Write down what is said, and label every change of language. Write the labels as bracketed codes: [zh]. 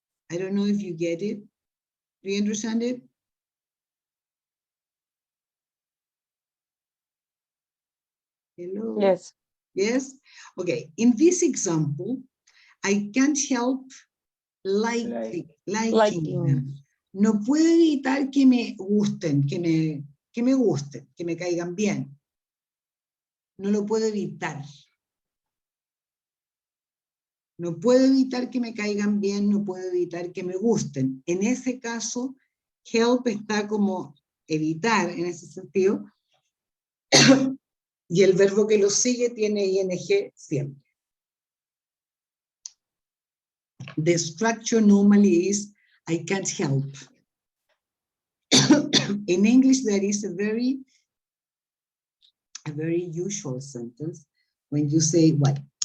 [en] I don't know if you get it. Do you understand it? Hello? Yes. Yes? Okay, in this example, I can't help liking them. [es] No puedo evitar que me gusten, que me gusten, que me caigan bien. No lo puedo evitar. No puedo evitar que me caigan bien, no puedo evitar que me gusten. En ese caso, help está como evitar en ese sentido. Y el verbo que lo sigue tiene ing siempre. [en] The structure normally is I can't help. In English, there is a very usual sentence when you say what?